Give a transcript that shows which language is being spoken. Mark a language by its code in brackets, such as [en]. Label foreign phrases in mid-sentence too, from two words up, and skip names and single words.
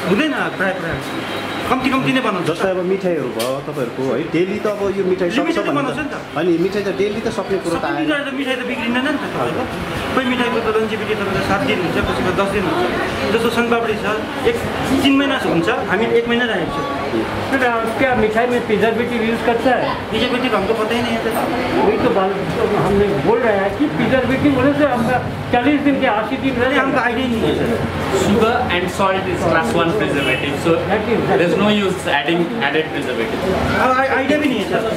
[ne] हुँदैन, प्रायः कम्ती नै बनाउँछ। जस्तै अब मिठाईहरू भयो तपाईँहरूको है, डेली त अब यो मिठाई सक्छ अनि मिठाई त डेली त सक्ने कुरो त आएन। मिठाई त बिग्रिँदैन नि त तपाईँको। कोही मिठाईको त लन्चेबिलिटी तपाईँको 7 दिन हुन्छ, कसैको 10 दिन हुन्छ। जस्तो सनपापडी छ 3 महिना हुन्छ, हामी 1 महिना राखेको छौँ। [hi] क्या मिठाई में प्रिजर्वेटिव यूज करता है? प्रिजर्वेटिव हमको पता ही नहीं है। वही तो हमने बोल रहे हैं कि प्रिजर्वेटिव होने से आपका 40 दिन के 80 दिन हमको आइडिया नहीं है सर। [en] Sugar and salt is class 1 preservative, so there is no use adding added preservative. [hi] आइडिया भी नहीं है सर।